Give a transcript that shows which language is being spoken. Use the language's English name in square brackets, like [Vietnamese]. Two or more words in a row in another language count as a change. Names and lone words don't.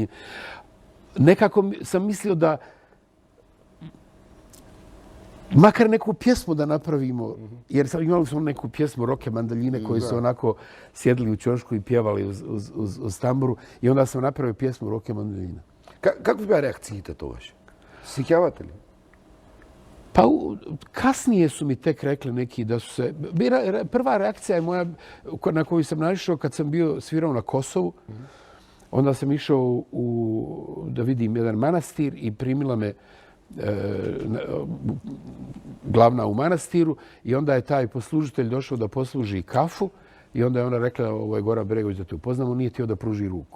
[Bosnian] Nekako sam mislio da makar neku pjesmu da napravimo, jer imali smo neku pjesmu Roke Mandaljine koji su onako sjedili u ćošku i pjevali uz tamburu i onda sam napravio pjesmu Roke Mandaljine. [Macedonian] Kako bea реакциите тогаш? Сеќавате ли? [Bosnian] Pa kasnije su mi tek rekli neki da su se... Prva reakcija je moja na koju sam naišao kad sam bio svirao na Kosovu. Onda sam išao da vidim jedan manastir i primila me glavna u manastiru i onda je taj poslužitelj došao da posluži kafu i onda je ona rekla, ovo je Goran Bregović da te upoznamo, nije htio da pruži ruku.